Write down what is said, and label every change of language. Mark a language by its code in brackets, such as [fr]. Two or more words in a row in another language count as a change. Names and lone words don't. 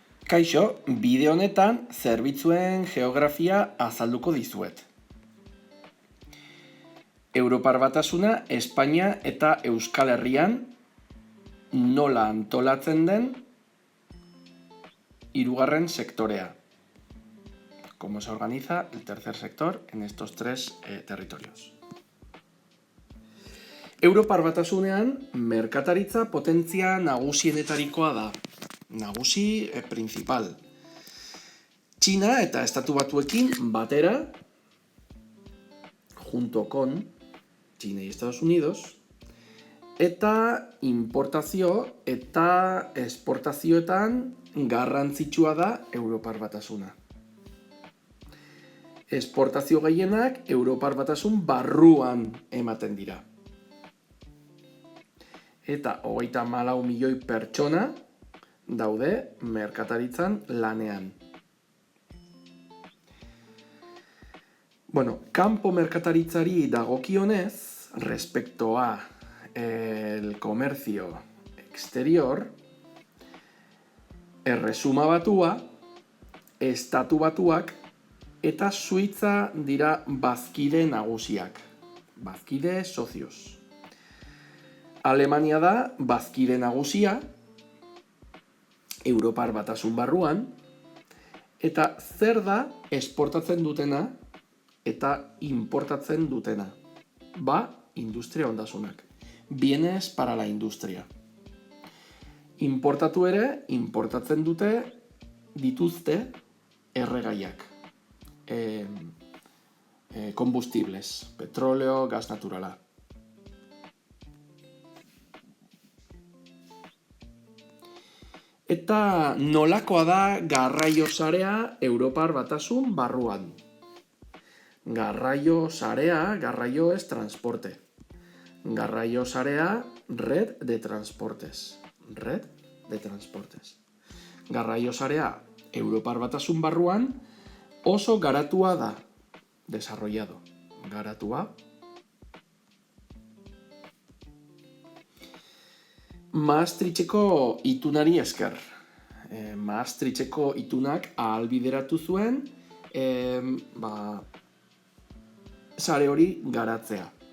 [eu] Kaixo, bideo honetan zerbitzuen geografia azalduko dizuet. Europar Batasuna Espainia eta Euskal Herrian nola antolatzen den hirugarren sektorea. [es] Cómo se organiza el tercer sector en estos tres territorios. [eu] Europar Batasunean merkataritza potentzia nagusienetarikoa da. Nagusi principal. China eta Estatu Batuekin batera, [es] junto con China y Estados Unidos, [eu] eta importazio eta esportazioetan garrantzitsua da Europar Batasuna. Esportazio gehienak Europar Batasun barruan ematen dira. Eta 34 milioi pertsona daude merkataritzan lanean. Kanpo merkataritzari dagokionez, [es] respecto a el comercio exterior, [eu] Erresuma Batua, Estatu Batuak eta Suitza dira bazkide nagusiak. Bazkide socios. Alemania da bazkide nagusia, Europar Batasun barruan, eta zer da esportatzen dutena eta importatzen dutena. Industria ondasunak. [es] Bienes para la industria. [eu] Importatu ere, importatzen dituzte erregaiak. [es] Combustibles, petróleo, gas naturala. [eu] Eta nolakoa da garraio sarea Europar Batasun barruan. Garraio sarea, garraio [es] es transporte. [eu] Garraio sarea, [es] red de transportes. Red de transportes. [eu] Garraio sarea Europar Batasun barruan oso garatua da. [es] Desarrollado. Garatua. [eu] Maastrichteko itunari esker. Maastrichteko itunak ahalbideratu zuen sare hori garatzea.